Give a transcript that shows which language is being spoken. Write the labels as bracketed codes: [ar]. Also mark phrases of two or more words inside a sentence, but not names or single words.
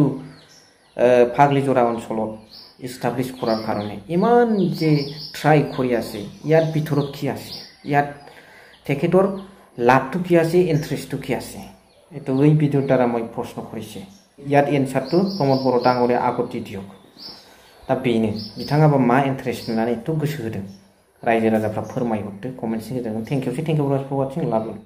[as] ফাগলিজৰা অঞ্চলত ইষ্টাব্লিছ কৰাৰ কাৰণে ইমান যে ট্ৰাই কৰি আছে ইয়াৰ ভিতৰত কি আছে ইয়াত তেখেতৰ লাভটো কি আছে ইন্টাৰেষ্টটো কি আছে এইটো এই ভিডিঅ'ৰ দ্বাৰা মই প্ৰশ্ন কৰিছে ইয়াত এনসাৰটো প্ৰমোদ বড়ো ডাঙৰীয়া আগতে দিয়ক [brx] दा बेनो बिथाङाबो मा इन्टारेस्ट होनानै एथ' गोसो होदों रायजो राजाफ्रा फोरमायहरदो कमेन्ट सेक्सनाव [en] thank you for watching [as] लाभ